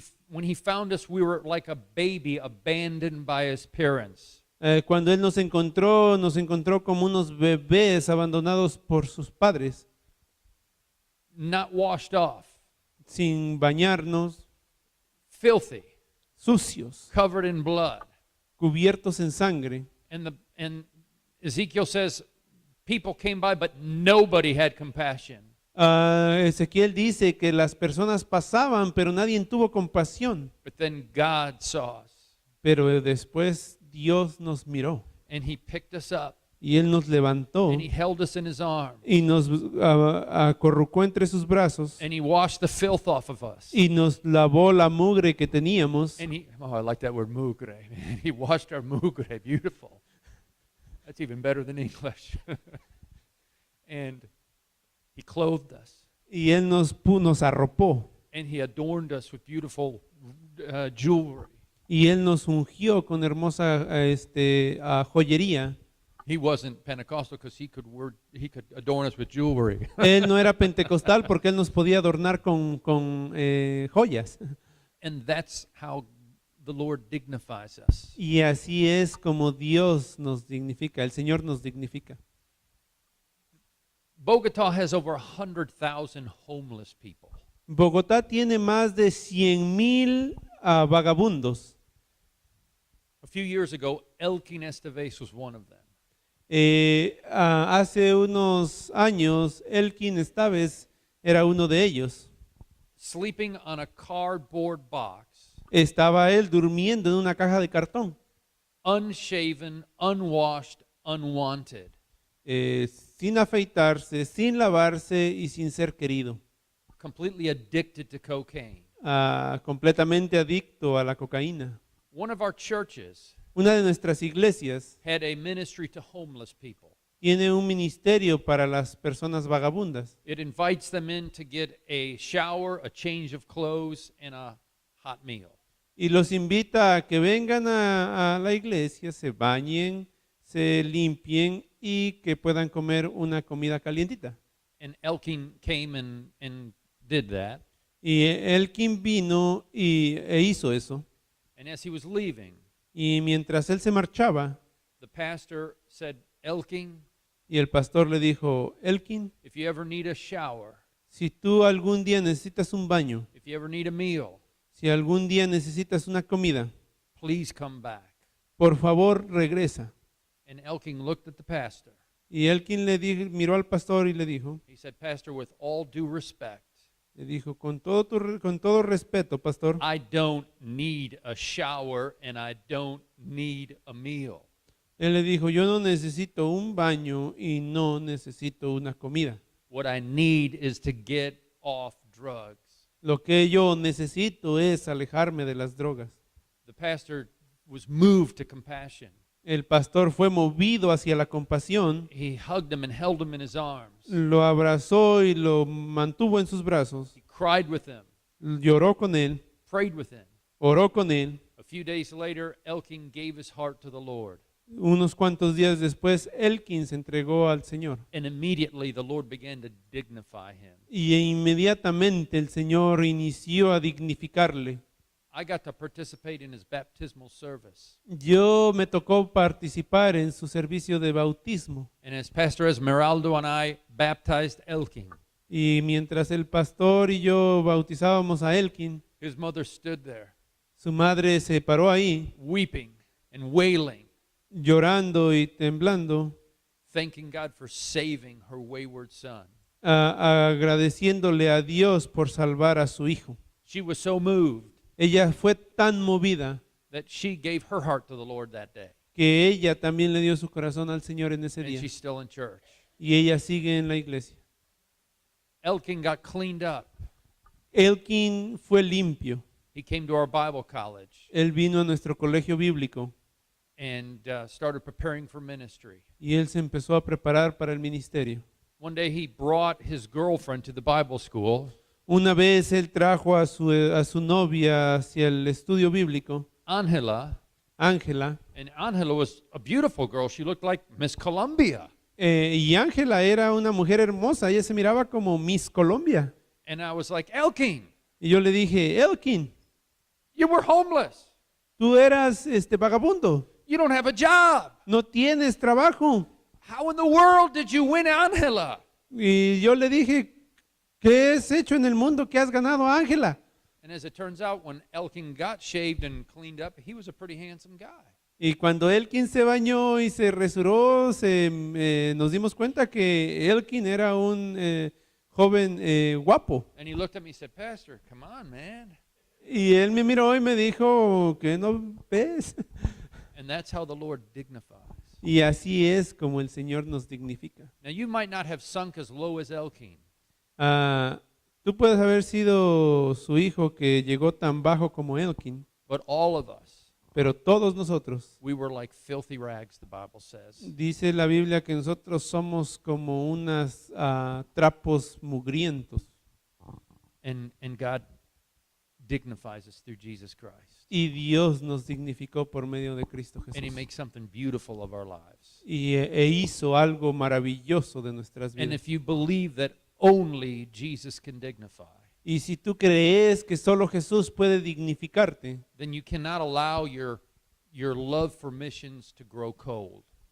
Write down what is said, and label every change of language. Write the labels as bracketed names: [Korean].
[English] When he found us, we were like a baby abandoned by his parents. [Spanish] Cuando Él nos encontró como unos bebés abandonados por sus padres, [English] Not washed off, [Spanish] sin bañarnos, [English] filthy, [Spanish] sucios, [English] covered in blood. [Spanish] cubiertos en sangre. [English] And Ezekiel says, people came by, but nobody had compassion. [Spanish] Ezequiel dice que las personas pasaban, pero nadie tuvo compasión. [English] But then God saw us, [Spanish] Pero después Dios nos miró [English] and he picked us up, [Spanish] y Él nos levantó [English] and he held us in his arms, [Spanish] y nos acorrucó entre sus brazos [English] and he washed the filth off of us. [Spanish] y nos lavó la mugre que teníamos. [English] And I like that word, mugre. He washed our mugre, beautiful. [Spanish] That's even better than English. [English] And he clothed us, [Spanish] Y Él nos arropó [English] and he adorned us with beautiful jewelry. [Spanish] y Él nos ungió con hermosa joyería. [English] He wasn't Pentecostal because he could adorn us with jewelry. [Spanish] Él no era pentecostal porque Él nos podía adornar con joyas. [English] And that's how the Lord dignifies us. [Spanish] Y así es como Dios nos dignifica, el Señor nos dignifica. [English] Bogota has over 100,000 homeless people. [Spanish] Bogotá tiene más de 100,000 vagabundos. [English] A few years ago, Elkin Estevez was one of them. [Spanish] Hace unos años, Elkin Estaves era uno de ellos. [English] Sleeping on a cardboard box, [Spanish] Estaba él durmiendo en una caja de cartón, [English] unshaven, unwashed, unwanted. [Spanish] sin afeitarse, sin lavarse y sin ser querido, [English] Completely addicted to cocaine. [Spanish] completamente adicto a la cocaína. [English] One of our churches [Spanish] Una de nuestras iglesias [English] had a ministry to homeless people. [Spanish] tiene un ministerio para las personas vagabundas. [English] It invites them in to get a shower, a change of clothes, and a hot meal. [Spanish] Y los invita a que vengan a la iglesia, se bañen, se limpien y que puedan comer una comida calientita. [English] And Elkin came and did that. [Spanish] Y Elkin vino e hizo eso. [English] And as he was leaving, [Spanish] Y mientras él se marchaba, [English] the pastor said, Elkin, [Spanish] y el pastor le dijo, Elkin, [English] if you ever need a shower, [Spanish] si tú algún día necesitas un baño, [English] if you ever need a meal, [Spanish] si algún día necesitas una comida, [English] please come back. [Spanish] por favor regresa. [English] And Elkin looked at the pastor. [Spanish] Y Elkin miró al pastor y le dijo, [English] Pastor, with all due respect, [Spanish] con todo respeto, pastor, [English] I don't need a shower and I don't need a meal. [Spanish] él le dijo, yo no necesito un baño y no necesito una comida. [English] What I need is to get off drugs. [Spanish] Lo que yo necesito es alejarme de las drogas. [English] The pastor was moved to compassion. [Spanish] El pastor fue movido hacia la compasión, [English] He hugged him and held him in his arms. [Spanish] lo abrazó y lo mantuvo en sus brazos, [English] He cried with him, [Spanish] lloró con él, [English] prayed with him. [Spanish] oró con él. [English] A few days later, Elkin gave his heart to the Lord. [Spanish] Unos cuantos días después, Elkin se entregó al Señor. [English] And immediately the Lord began to dignify him. [Spanish] Y inmediatamente el Señor inició a dignificarle. [English] I got to participate in his baptismal service. [Spanish] Yo me tocó participar en su servicio de bautismo. [English] And as Pastor Esmeraldo and I baptized Elkin, [Spanish] Y mientras el pastor y yo bautizábamos a Elkin, [English] his mother stood there, [Spanish] su madre se paró ahí, [English] weeping and wailing, [Spanish] llorando y temblando, [English] thanking God for saving her wayward son. [Spanish] agradeciéndole a Dios por salvar a su hijo. [English] She was so moved [Spanish] Ella fue tan movida [English] that she gave her heart to the Lord that day. [Spanish] que ella también le dio su corazón al Señor en ese [English] And [Spanish] día. [English] she's still in church. [Spanish] Y ella sigue en la iglesia. [English] Elkin got cleaned up. [Spanish] Elkin fue limpio. [English] He came to our Bible college [Spanish] Él vino a nuestro colegio bíblico [English] and started preparing for ministry. [Spanish] y él se empezó a preparar para el ministerio. [English] One day he brought his girlfriend to the Bible school, [Spanish] Una vez él trajo a su novia hacia el estudio bíblico, [English] Angela, [Spanish] Ángela, [English] and Angela was a beautiful girl. She looked like Miss Columbia. [Spanish] y Ángela era una mujer hermosa, ella se miraba como Miss Colombia. [English] And I was like, Elkin, [Spanish] Y yo le dije, Elkin, [English] you were homeless. [Spanish] tú eras vagabundo, [English] You don't have a job. [Spanish] no tienes trabajo. [English] How in the world did you win Angela? [Spanish] Y yo le dije, ¿qué has hecho en el mundo que has ganado a Ángela? [English] And as it turns out, when Elkin got shaved and cleaned up, he was a pretty handsome guy. [Spanish] Y cuando Elkin se bañó y se resuró, nos dimos cuenta que Elkin era un joven guapo. [English] And he looked at me and said, Pastor, come on, man. [Spanish] Y él me miró y me dijo, ¿qué no ves? [English] And that's how the Lord dignifies. [Spanish] Y así es como el Señor nos dignifica. [English] Now, you might not have sunk as low as Elkin, [Spanish] Tú puedes haber sido su hijo que llegó tan bajo como Elkin, [English] but all of us, [Spanish] pero todos nosotros, [English] we were like filthy rags, the Bible says. [Spanish] dice la Biblia que nosotros somos como unos trapos mugrientos. [English] And God dignifies us through Jesus Christ. [Spanish] Y Dios nos dignificó por medio de Cristo [English] And He [Spanish] Jesús. [English] makes something beautiful of our lives. [Spanish] E hizo algo maravilloso de nuestras [English] And [Spanish] vidas. [English] if you believe that only Jesus can dignify, [Spanish] Y si tú crees que solo Jesús puede dignificarte, [English] then you cannot allow your love for missions to grow cold.